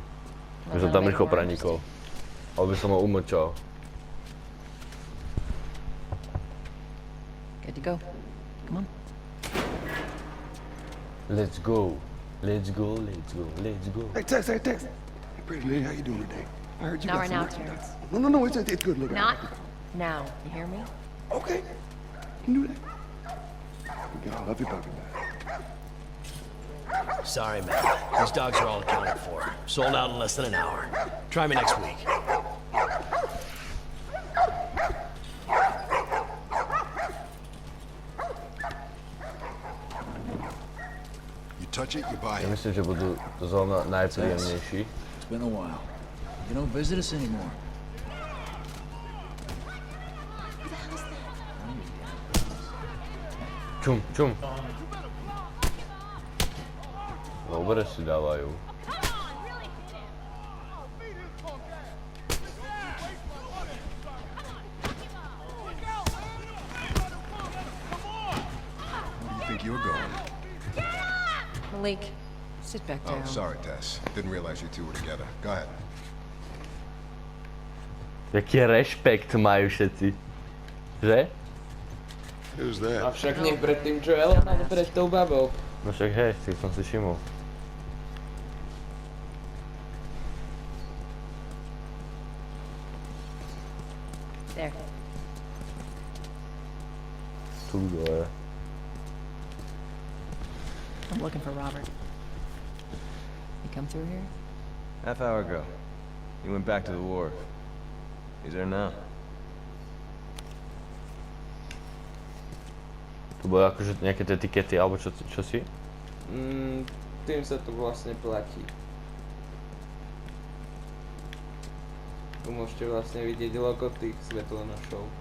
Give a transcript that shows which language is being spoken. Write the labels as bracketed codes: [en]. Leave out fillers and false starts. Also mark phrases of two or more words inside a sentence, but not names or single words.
[sk] By som tam rýchlo prenikol. Alebo by som ho umlčal. [en] Good to go. Come on. Let's go. Let's go, let's go, let's go. Hey, Tex, hey, Tex. Hey, pretty lady, how you doing today? I heard you Not got right some now, merchandise. Terrence. No, it's good looking. Not now. You hear me? Okay. You can do that. I love you, puppy. Sorry, man. These dogs are all accounted for. Sold out in less than an hour. Try me next week. You touch it, you buy [sk] Ja [en] it. [sk] myslím, že budú zrovna najpríjemnejší. [en] It's been a while. You don't visit us anymore. [sk] Čum, čum. Dobre si dávajú. [en] Where do you think you're going? Malik, sit back down. Oh, sorry, Tess. Didn't realize you two were together. Go ahead. [sk] Jaký rešpekt majú všetci. Že? [en] Who's [sk] A [en] that? [sk] však nie pred tým Joelom, ale pred tou babou. No však hej, si som si všimol. [en] There. [sk] Tu dole. [en] I'm looking for Robert. You come through here? Half hour ago. He went back to the wharf. He's there now. [sk] Tu boli akože nejaké tie etikety, alebo čo si? Tým sa to vlastne platí. Tu môžete vlastne vidieť logo tých svetlonošov.